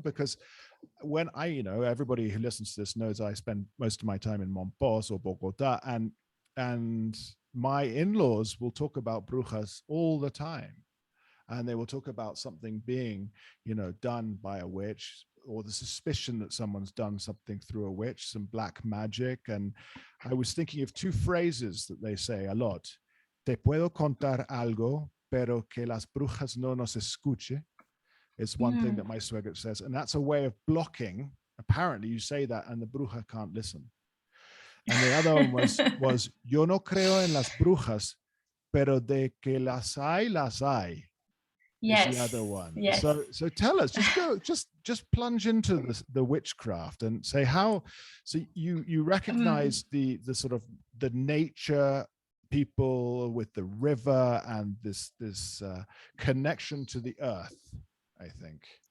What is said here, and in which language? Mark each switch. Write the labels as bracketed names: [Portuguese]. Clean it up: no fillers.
[English] Because when everybody who listens to this knows I spend most of my time in Monpós or Bogota, and my in-laws will talk about brujas all the time, and they will talk about something being, done by a witch, or the suspicion that someone's done something through a witch, some black magic. And I was thinking of two phrases that they say a lot. [Spanish] Te puedo contar algo, pero que las brujas no nos escuche. [English] It's one thing that my suegro says, and that's a way of blocking. Apparently you say that and the bruja can't listen. And the other one was [Spanish] yo no creo en las brujas, pero de que las hay, las hay. [English] Yes. Is the other one. Yes. So tell us, just plunge into the witchcraft and say how. So you recognize the sort of the nature people with the river and this connection to the earth, I think.